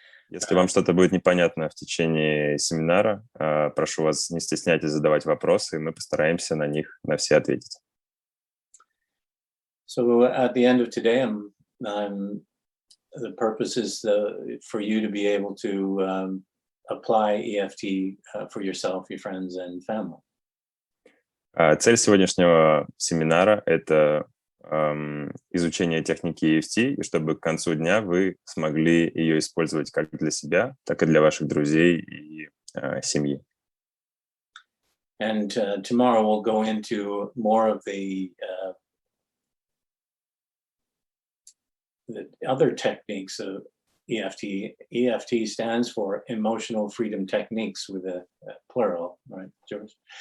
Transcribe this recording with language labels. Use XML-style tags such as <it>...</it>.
<ru>Если вам что-то будет непонятно в течение семинара, прошу вас, не стесняйтесь задавать вопросы, и мы постараемся на них на все ответить.</ru> <en>So at the end of today, the purpose is for you to be able to apply EFT for yourself, your friends, and family.</en> <ru>Цель сегодняшнего семинара – это изучение техники EFT, и чтобы к концу дня вы смогли ее использовать как для себя, так и для ваших друзей и семьи.</ru> <en>And tomorrow we'll go into more of the other techniques of EFT. EFT stands for Emotional Freedom Techniques with a plural, right, George?</en>